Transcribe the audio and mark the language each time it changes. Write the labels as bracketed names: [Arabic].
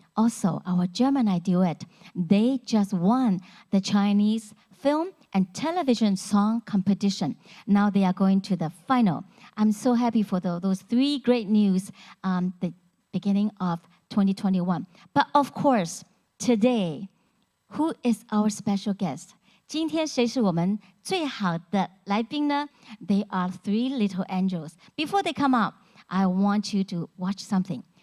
[English] Also, our Gemini duet, they just won the Chinese film and television song competition. Now they are going to the final. I'm so happy for those 3 great news the beginning of 2021. But of course, today, who is our special guest? [Chinese] 今天谁是我们最好的来宾呢？ [English] They are 3 little angels. Before they come up, I want you to watch something.